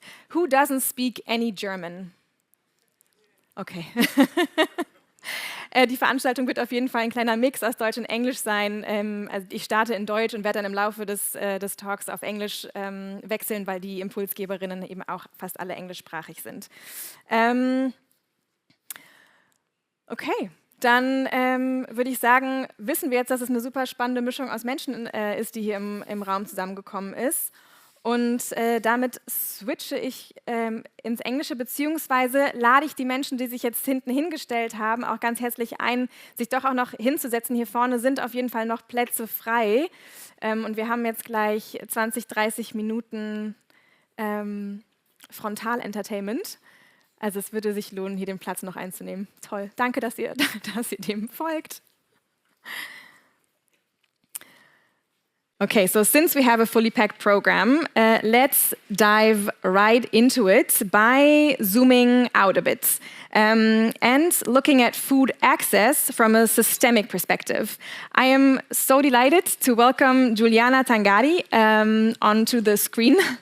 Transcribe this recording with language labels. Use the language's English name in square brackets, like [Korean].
[English] Who doesn't speak any German? Okay. [German] Die Veranstaltung wird auf jeden Fall ein kleiner Mix aus Deutsch und Englisch sein. Also ich starte in Deutsch und werde dann im Laufe des Talks auf Englisch wechseln, weil die Impulsgeberinnen eben auch fast alle englischsprachig sind. Okay. Dann würde ich sagen, wissen wir jetzt, dass es eine super spannende Mischung aus Menschen ist, die hier im Raum zusammengekommen ist. Und damit switche ich ins Englische, beziehungsweise lade ich die Menschen, die sich jetzt hinten hingestellt haben, auch ganz herzlich ein, sich doch auch noch hinzusetzen. Hier vorne sind auf jeden Fall noch Plätze frei. Und wir haben jetzt gleich 20, 30 Minuten Frontal-Entertainment. Also es würde sich lohnen, hier den Platz noch einzunehmen. Toll. Danke, dass ihr dem folgt. [English] Okay, so since we have a fully packed program, let's dive right into it by zooming out a bit and looking at food access from a systemic perspective. I am so delighted to welcome Juliana Tangari onto the screen.